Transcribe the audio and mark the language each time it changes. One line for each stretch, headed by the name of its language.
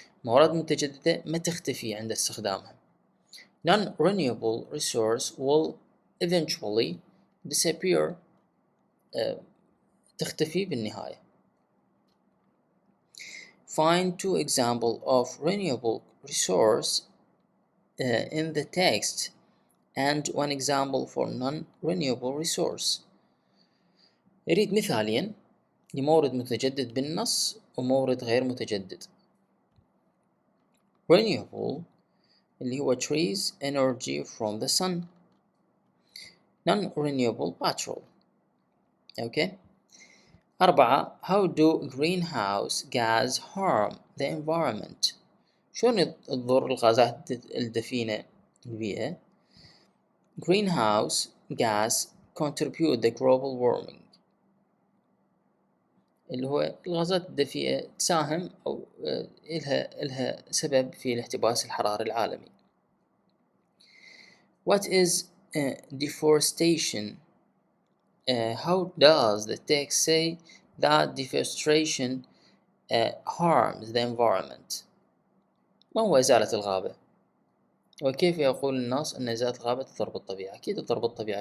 Arabic: موارد متجددة ما تختفي عند استخدامها.
English: Non-renewable resource will eventually disappear.
Arabic: تختفي بالنهاية.
English: Find two examples of renewable resource in the text and one example for non-renewable resource.
Arabic: نريد مثالين لمورد متجدد بالنص ومورد غير متجدد.
English: Renewable
Arabic: اللي هو
English: trees energy from the sun. Non-renewable petrol. Okay. 4. How do greenhouse gas harm the environment?
Arabic: شلون تضر الغازات الدفينة البيئة؟
English: Greenhouse gas contribute the global warming.
Arabic: اللي هو الغازات الدفيئة تساهم أو إلها سبب في الاحتباس الحراري العالمي.
English: What is deforestation? How does the text say that deforestation harms the environment?
Arabic: ما هو إزالة الغابة؟ وكيف يقول الناس أن إزالة الغابة تضر بالطبيعة؟ أكيد تضر بالطبيعة.